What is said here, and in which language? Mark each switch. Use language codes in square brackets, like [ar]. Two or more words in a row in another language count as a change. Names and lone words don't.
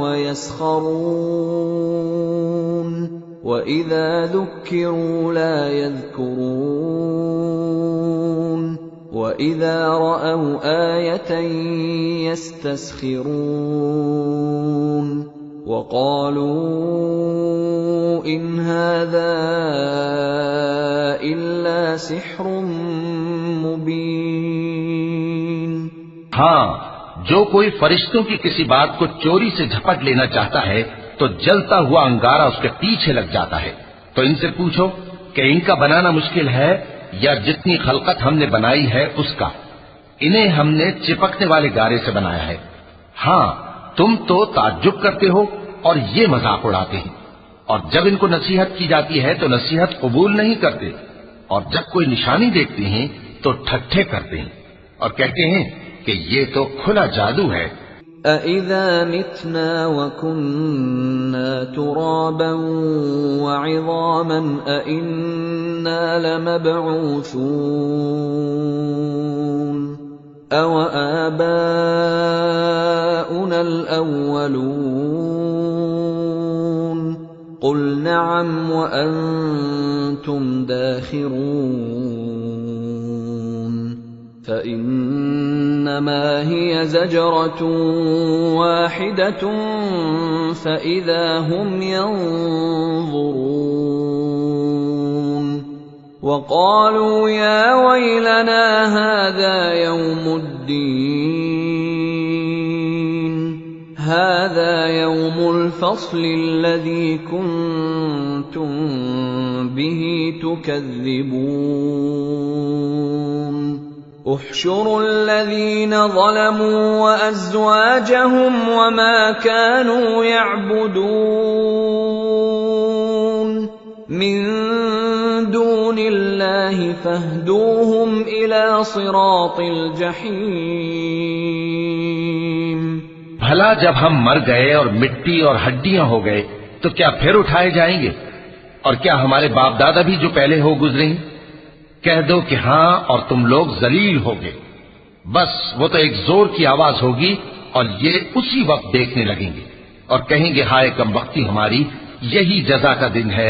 [ar] ويسخرون وإذا ذكروا لا يذكرون وإذا رأوا آية يستسخرون وقالوا إن هذا إلا سحر مبين. [ur] ہاں، جو کوئی فرشتوں کی کسی بات کو چوری سے جھپٹ لینا چاہتا ہے تو جلتا ہوا انگارا اس کے پیچھے لگ جاتا ہے. تو ان سے پوچھو کہ ان کا بنانا مشکل ہے یا جتنی خلقت ہم نے بنائی ہے اس کا. انہیں ہم نے چپکنے والے گارے سے بنایا ہے. ہاں، تم تو تعجب کرتے ہو اور یہ مذاق اڑاتے ہیں، اور جب ان کو نصیحت کی جاتی ہے تو نصیحت قبول نہیں کرتے، اور جب کوئی نشانی دیکھتے ہیں تو ٹھٹھے کرتے ہیں اور کہتے ہیں کہ یہ تو کھلا جادو ہے. [ar] أئذا متنا وكنا ترابا وعظاما أئنا لمبعوثون أوآباؤنا الأولون قل نعم وأنتم داخرون فإنما هي زجرة واحدة فإذا هم ينظرون وقالوا يا ويلنا هذا يوم الدين هذا يوم الفصل الذي كنتم به तुकज़्ज़िबून احشروا الذين ظلموا وأزواجهم وما كانوا يعبدون من دون الله فاهدوهم إلى صراط الجحيم। [ur] بھلا جب ہم مر گئے اور مٹی اور ہڈیاں ہو گئے تو کیا پھر اٹھائے جائیں گے? اور کیا ہمارے باپ دادا بھی جو پہلے ہو گزرے؟ کہہ دو کہ ہاں، اور تم لوگ ذلیل ہوگے. بس وہ تو ایک زور کی آواز ہوگی اور یہ اسی وقت دیکھنے لگیں گے اور کہیں گے ہائے کم بختی ہماری، یہی جزا کا دن ہے.